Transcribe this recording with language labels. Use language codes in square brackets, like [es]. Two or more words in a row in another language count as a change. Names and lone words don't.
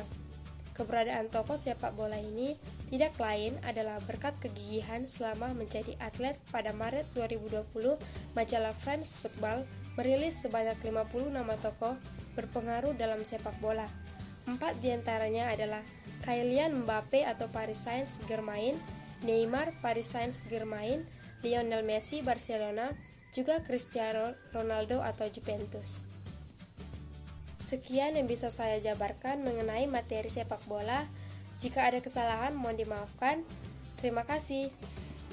[id] Keberadaan tokoh sepak bola ini tidak lain adalah berkat kegigihan selama menjadi atlet. Pada Maret 2020, majalah France Football merilis sebanyak 50 nama tokoh berpengaruh dalam sepak bola. 4 diantaranya adalah Kylian Mbappe atau Paris Saint-Germain, Neymar Paris Saint-Germain, Lionel Messi Barcelona, juga Cristiano Ronaldo atau Juventus. Sekian yang bisa saya jabarkan mengenai materi sepak bola. Jika ada kesalahan mohon dimaafkan. Terima kasih.